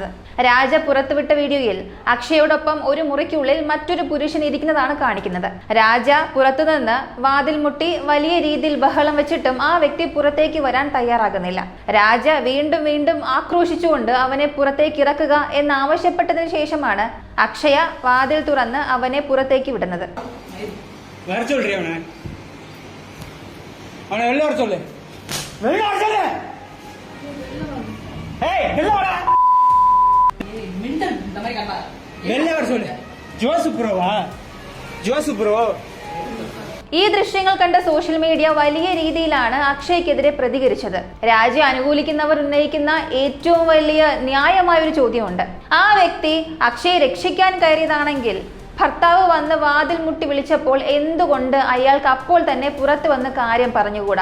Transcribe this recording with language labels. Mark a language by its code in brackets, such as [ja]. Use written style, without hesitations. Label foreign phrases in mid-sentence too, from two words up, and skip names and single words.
[ml] രാജ പുറത്തുവിട്ട വീഡിയോയിൽ അക്ഷയോടൊപ്പം ഒരു മുറിക്കുള്ളിൽ മറ്റൊരു പുരുഷൻ ഇരിക്കുന്നതാണ് കാണിക്കുന്നത്. രാജ പുറത്തുനിന്ന് വാതിൽ മുട്ടി വലിയ രീതിയിൽ ബഹളം വെച്ചിട്ടും ആ വ്യക്തി പുറത്തേക്ക് വരാൻ തയ്യാറാകുന്നില്ല. രാജ വീണ്ടും വീണ്ടും ആക്രോശിച്ചുകൊണ്ട് അവനെ പുറത്തേക്ക് ഇറക്കുക എന്നാവശ്യപ്പെട്ടതിന് ശേഷമാണ് അക്ഷയ വാതിൽ തുറന്ന് അവനെ പുറത്തേക്ക് വിടുന്നത്. [ta] வர சொல்றீ அவனை வெளில வர சொல்லு. வெளில வர சொல்லு. ஏய் வெளில வாடா. மிண்டல் இந்த மாதிரி கண்ணா. வெளில வர சொல்லு. [ml] ജോസ് ബ്രോ. ഈ ദൃശ്യങ്ങൾ കണ്ട [en] social media [ml] വലിയ രീതിയിലാണ് അക്ഷയ്ക്കെതിരെ പ്രതികരിച്ചത്. രാജയെ അനുകൂലിക്കുന്നവർ ഉന്നയിക്കുന്ന ഏറ്റവും വലിയ ന്യായമായ ഒരു ചോദ്യമുണ്ട്. ആ വ്യക്തി അക്ഷയെ രക്ഷിക്കാൻ കയറിയതാണെങ്കിൽ ഭർത്താവ് വന്ന് വാതിൽ മുട്ടി വിളിച്ചപ്പോൾ എന്തുകൊണ്ട് അയാൾക്ക് അപ്പോൾ തന്നെ പുറത്തു വന്ന് കാര്യം പറഞ്ഞുകൂടാ?